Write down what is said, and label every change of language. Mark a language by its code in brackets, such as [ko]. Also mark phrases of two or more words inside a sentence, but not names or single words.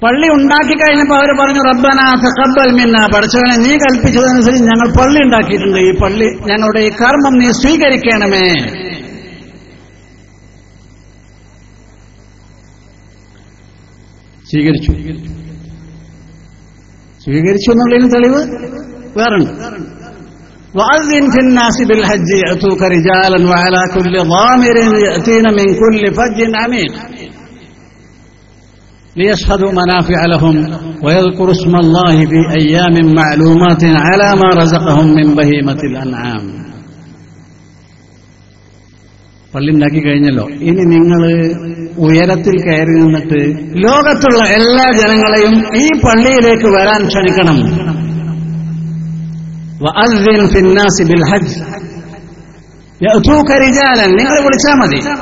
[ml] പള്ളി ഉണ്ടാക്കി കഴിഞ്ഞപ്പോൾ അവർ പറഞ്ഞു [ar] ربنا تقبل منا, [ml] പടച്ചവനെ നീ കൽപ്പിച്ചതനുസരിച്ച് ഞങ്ങൾ പള്ളി ഉണ്ടാക്കിയിട്ടുണ്ട്, ഈ പള്ളി ഞങ്ങളുടെ ഈ കർമ്മം നീ സ്വീകരിക്കണമേ. സ്വീകരിച്ചു എന്നുള്ളതിന് തെളിവ് വേറുണ്ട്. [ar] وأذن في الناس بالحج يأتوك رجالا وعلى كل ضامر يأتين من كل فج عميق ليشهدوا منافع لهم ويذكروا اسم الله في أيام معلومات على ما رزقهم من بهيمة الأنعام. [ml] പള്ളി ഉണ്ടാക്കി കഴിഞ്ഞല്ലോ, ഇനി നിങ്ങൾ ഉയരത്തിൽ കയറി നിന്നിട്ട് ലോകത്തുള്ള എല്ലാ ജനങ്ങളെയും ഈ പള്ളിയിലേക്ക് വരാൻ ക്ഷണിക്കണം. [ar] وأذن في الناس بالحج يأتوك رجالا, [ml] നിങ്ങൾ വിളിച്ചാൽ മതി.